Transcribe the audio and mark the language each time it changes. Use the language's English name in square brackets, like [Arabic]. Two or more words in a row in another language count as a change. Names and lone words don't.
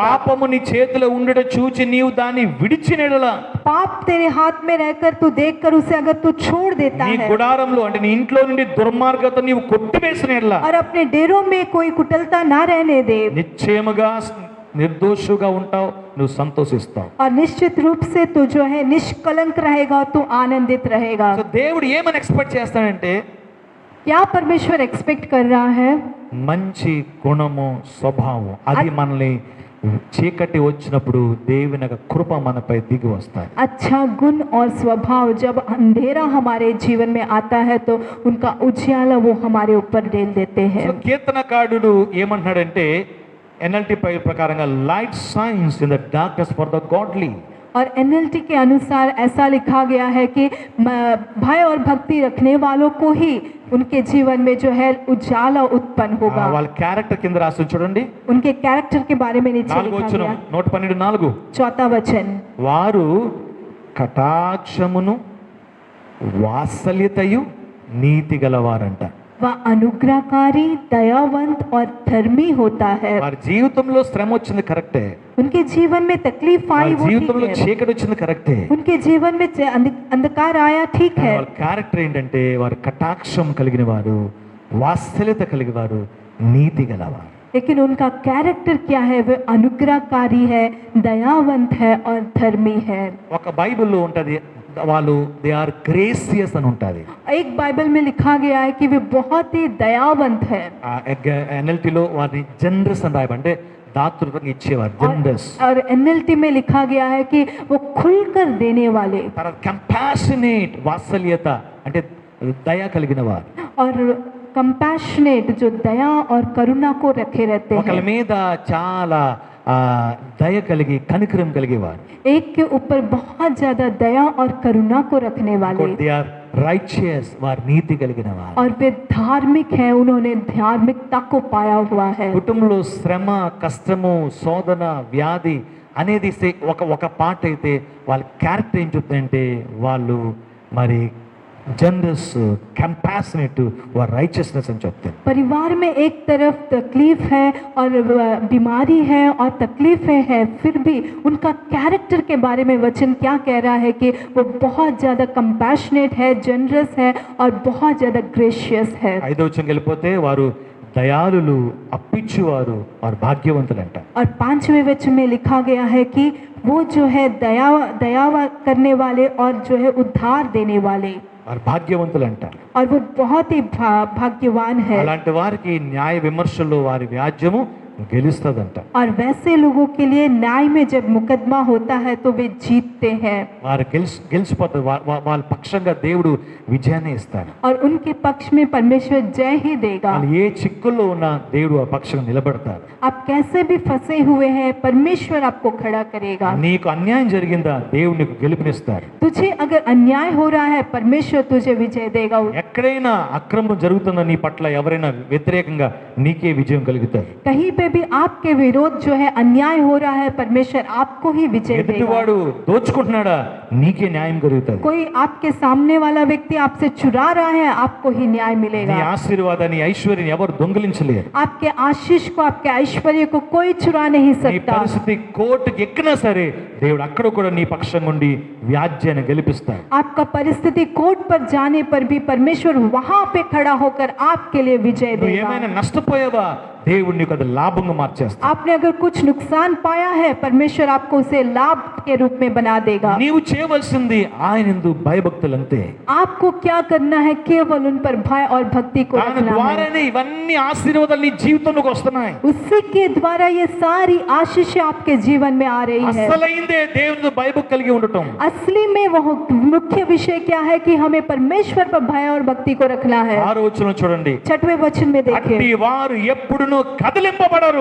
[Telugu] పాపము నీ చేతిలో ఉండట చూచి నీవు దాన్ని విడిచిన యెడల [Hindi] पाप तेरे हाथ में रहकर तू देखकर उसे अगर तू छोड़ देता [Telugu] నీ [Hindi] है [Telugu] గుడారంలో అంటే నీ ఇంట్లో నుండి దుర్మార్గత నీవు కొట్టివేసిన యెడల [Hindi] और अपने डेरों में कोई कुटिलता ना रहने दे, [Telugu] నిశ్చయముగా నిర్దోషుగా ఉంటావు, నువ్వు సంతోషిస్తావు. [Hindi] और निश्चित रूप से तू जो है निष्कलंक रहेगा, तू आनंदित रहेगा। [Telugu] సో దేవుడు ఏమని ఎక్స్పెక్ట్ చేస్తాడంటే [Hindi] क्या परमेश्वर एक्सपेक्ट कर रहा है? [Telugu] మంచి గుణము స్వభావం అది మనల్ని చీకటి వచ్చినప్పుడు దేవుని యొక్క కృప మనపై దిగి వస్తాయి. [Hindi] अच्छा गुण और स्वभाव जब अंधेरा हमारे जीवन में आता है तो उनका उजियाला वो हमारे ऊपर डाल देते हैं। [Telugu] సో కీర్తనకారుడు ఏమంటున్నాడంటే NLT ప్రకారంగా [English] light shines in the darkness for the godly. [Hindi] और NLT के अनुसार ऐसा लिखा गया है कि भय और भक्ति रखने वालों को ही उनके जीवन में जो है उजाला उत्पन्न होगा। [Telugu] వాళ్ళ క్యారెక్టర్ కింద రాసి చూడండి, [Hindi] उनके कैरेक्टर के बारे में नीचे [Telugu] 4వ [Hindi] लिखा [Telugu] వచనం [Hindi] गया, 112:4 चौथा वचन, [Telugu] వారు కటాక్షమును వాత్సల్యతయు నీతి గలవారంట. [Hindi] वह अनुग्रहकारी दयावंत और धर्मी होता है। [Telugu] వారి జీవితంలో శ్రమ వచ్చింది కరెక్టే, [Hindi] उनके जीवन में तकलीफ आई [Telugu] వారి [Hindi] वो ठीक [Telugu] జీవితంలో [Hindi] है, [Telugu] చీకటి వచ్చింది కరెక్టే. [Hindi] उनके जीवन में अंधकार आया ठीक है, [Telugu] వాళ్ళ క్యారెక్టర్ ఏంటంటే వారు కటాక్షం కలిగిన వారు, వాత్సల్యత కలిగిన వారు, నీతి గలవారు. [Hindi] लेकिन उनका कैरेक्टर क्या है? वह अनुग्रहकारी है, दयावंत है और धर्मी है। [Telugu] ఒక బైబిల్లో ఉంటది వాళ్ళు [English] they are gracious [Telugu] అని ఉంటుంది. [Hindi] एक बाइबल में लिखा गया है कि वे बहुत ही दयावंत है। [Telugu] NLTలో వారిని జనరస్ అని రాయబడి అంటే దాతృత్వంగా ఇచ్చేవారు, జనరస్. [Hindi] और NLT में लिखा गया है कि वो खुलकर देने वाले, [Telugu] తర్వాత కంపాషనేట్ వాత్సల్యత అంటే దయ కలిగిన వారు, [Hindi] और कंपैशनेट जो दया और करुणा को रखे रहते [Telugu] ఒకళ్ళ [Hindi] हैं, [Telugu] మీద చాలా దయ కలిగి కనికరం కలిగేవారు. [Hindi] एक के ऊपर बहुत ज्यादा दया और करुणा को रखने वाले, [English] they are righteous, [Telugu] వారు నీతి కలిగిన వారు. [Hindi] और वे धार्मिक है, उन्होंने धार्मिकता को पाया हुआ है। [Telugu] కుటుంబంలో శ్రమ, కష్టము, శోధన, వ్యాధి అనేది ఒక పార్ట్ అయితే వాళ్ళ క్యారెక్టర్ ఏం చెప్తుందంటే వాళ్ళు మరి జనరస్, కంపాషనేట్, వారు రైచియస్నెస్ అని చెప్తారు. [Hindi] परिवार में एक तरफ तकलीफ है और बीमारी है और तकलीफें है, फिर भी उनका कैरेक्टर के बारे में वचन क्या कह रहा है कि वो बहुत ज़्यादा कंपैशनेट है, जनरस है और बहुत ज़्यादा ग्रेशियस है। [Telugu] 5వ వచనంకి వెళ్ళిపోతే వారు దయాళులు, అప్పిచ్చువారు, వారు భాగ్యవంతులంట. [Hindi] और 5वें वचन में लिखा गया है कि वो जो है दया करने वाले और जो है उद्धार देने वाले, [Telugu] వారు భాగ్యవంతులంట. [Hindi] और वो बहुत ही भाग्यवान है। [Telugu] అలాంటి వారికి న్యాయ విమర్శల్లో వారి వ్యాజ్యము గెలుస్తుందంట. [Hindi] और वैसे लोगों के लिए न्याय में जब मुकदमा होता है तो वे जीतते हैं, [Telugu] వారు గెలిచిపోతారు. వాళ్ళ పక్షంగా దేవుడు విజయాన్ని ఇస్తాడు. [Hindi] और उनके पक्ष में परमेश्वर जय ही देगा। [Telugu] వాళ్ళు ఏ చిక్కుల్లో ఉన్నా దేవుడు ఆ పక్షంగా నిలబడతారు. [Hindi] आप कैसे भी फंसे हुए हैं, परमेश्वर आपको खड़ा करेगा। [Telugu] నీకు అన్యాయం జరిగిందా, దేవుడు నీకు గెలుపునిస్తాడు. [Hindi] तुझे अगर अन्याय हो रहा है, परमेश्वर तुझे विजय देगा। [Telugu] ఎక్కడైనా అక్రమం జరుగుతుందో నీ పట్ల ఎవరైనా వ్యతిరేకంగా నీకే విజయం కలుగుతారు. [Hindi] कहीं पे भी आपके विरोध जो है अन्याय हो रहा है, परमेश्वर आपको ही विजय देगा। [Telugu] ఎదుటివాడు దోచుకుంటున్నాడా, నీకే న్యాయం కలుగుతుంది. [Hindi] कोई आपके सामने वाला व्यक्ति आपसे चुरा रहा है, आपको ही न्याय [Telugu] నీ [Hindi] मिलेगा। [Telugu] ఆశీర్వాదాన్ని, ఐశ్వర్యాన్ని ఎవరు దొంగిలించలేరు. [Hindi] आपके आशीष को, आपके ऐश्वर्य को कोई चुरा नहीं [Telugu] నీ [Hindi] सकता। [Telugu] పరిస్థితి కోర్టుకి ఎక్కినా సరే దేవుడు అక్కడ కూడా నీ పక్షంగా ఉండి వ్యాజ్యాన్ని గెలిపిస్తాడు. [Hindi] आपका परिस्थिति कोर्ट पर जाने पर भी परमेश्वर वहां पे खड़ा होकर आपके लिए विजय [Telugu] నువ్వు [Hindi] देगा। [Telugu] ఏమైనా నష్టపోయావా, దేవుడు నీకు అది లాభంగా మార్చేస్తాడు. [Hindi] आपने अगर कुछ नुकसान पाया है, परमेश्वर आपको उसे लाभ के रूप में बना देगा। [Telugu] నీవు చేయవలసింది ఆయనందు భయభక్తులంతే. [Hindi] आपको क्या करना है? केवल उन पर भय और भक्ति को [Telugu] దాని [Hindi] रखना है। [Telugu] ద్వారానే ఇవన్నీ ఆశీర్వాదాలు నీ జీవితంలోకి వస్తున్నాయి. [Hindi] उसी के द्वारा ये सारी आशीषें आपके जीवन में आ रही है। [Telugu] అసలైందే దేవుని భయభక్తి కలిగి ఉండటం. [Hindi] असली में वह मुख्य विषय क्या है कि हमें परमेश्वर पर भय और भक्ति को रखना है। [Telugu] 6వ వచనం చూడండి, [Hindi] 6वें वचन में [Telugu] అట్టి [Hindi] देखिए, [Telugu] వారు ఎప్పుడునూ కదిలింపబడరు.